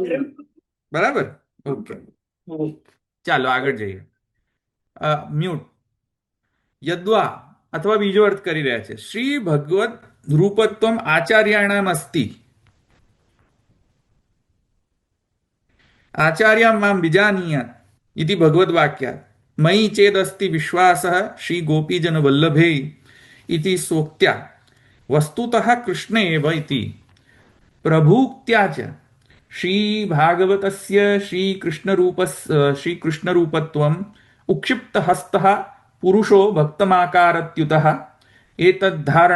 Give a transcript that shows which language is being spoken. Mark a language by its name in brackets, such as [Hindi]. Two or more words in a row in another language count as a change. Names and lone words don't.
[Gujarati] ઓકે, ચાલો આગળ જઈએ. મ્યુટ યદ્વા અથવા બીજો અર્થ કરી રહ્યા છે. [Sanskrit] શ્રી ભગવત રૂપત્વમ આચાર્યાણામ અસ્તિ આચાર્યામ મામ વિજાનીયાત इति भगवद वाक्यात् मयि चेदस्ति विश्वासः श्री गोपीजन वल्लभे इति सोक्त्या वस्तुतः कृष्ण एव इति प्रभुक्त्या च श्री भागवतस्य श्री कृष्ण रूपत्वम् उक्षिप्त हस्तः पुरुषो भक्तमाकारत्युतः एतद्धारण